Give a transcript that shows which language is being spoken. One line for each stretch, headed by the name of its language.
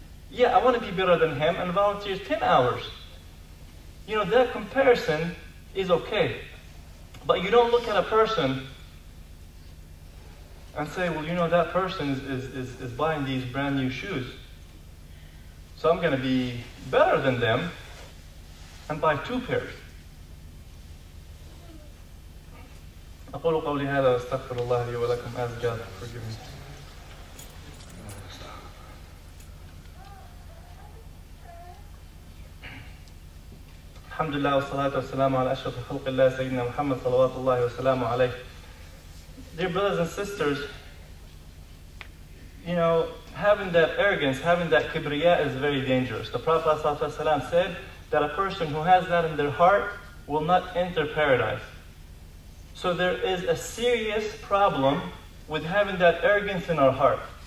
English: Yeah, I want to be better than him and volunteers 10 hours. You know, that comparison is okay. But you don't look at a person and say, well, you know, that person is buying these brand new shoes. So I'm going to be better than them and buy 2 pairs.
Arabic: أقول قولي هذا واستغفر الله لي ولكم.
English: Ask God to forgive me.
Arabic: الحمد لله والصلاة والسلام على أشرف خلق الله سيدنا محمد صلوات الله وسلامه عليه.
English: Dear brothers and sisters, you know, having that arrogance, having that kibriya is very dangerous. The Prophet ﷺ said that a person who has that in their heart will not enter paradise. So there is a serious problem with having that arrogance in our heart.